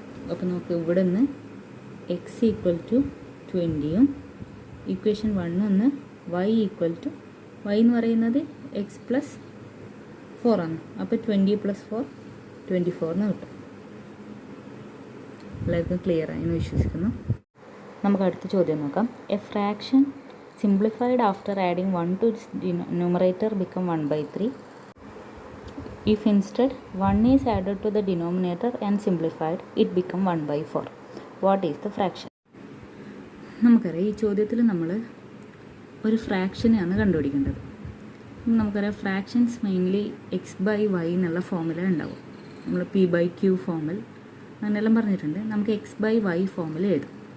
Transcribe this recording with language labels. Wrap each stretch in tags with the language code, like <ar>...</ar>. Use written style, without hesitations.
<ml>അപ്പോൾ നമുക്ക് ഇവിടെ നിന്ന് x = 20 ഇക്വേഷൻ 1 ഒന്ന് y എന്ന് പറയുന്നത് x + 4 ആണ്. അപ്പോൾ 20 + 4 24 എന്ന് കിട്ടും. എല്ലാവർക്കും ക്ലിയർ ആയി എന്ന് വിശ്വസിക്കുന്നു. നമുക്ക് അടുത്ത ചോദ്യം നോക്കാം.</ml> <en>A fraction simplified after adding 1 to its numerator become 1/3. If instead 1 is added to the denominator and simplified, it become 1/4. What is the fraction?</en> <ml>നമുക്കറിയാം ഈ ചോദ്യത്തിൽ നമ്മൾ ഒരു ഫ്രാക്ഷനെയാണ് കണ്ടുപിടിക്കേണ്ടത്. നമുക്കറിയാം ഫ്രാക്ഷൻസ് മെയിൻലി x/y എന്നുള്ള ഫോമുല ഉണ്ടാവും. നമ്മൾ p/q ഫോമിൽ അങ്ങനെയെല്ലാം പറഞ്ഞിട്ടുണ്ട്. നമുക്ക് x/y ഫോമിൽ എഴുതും.</ml>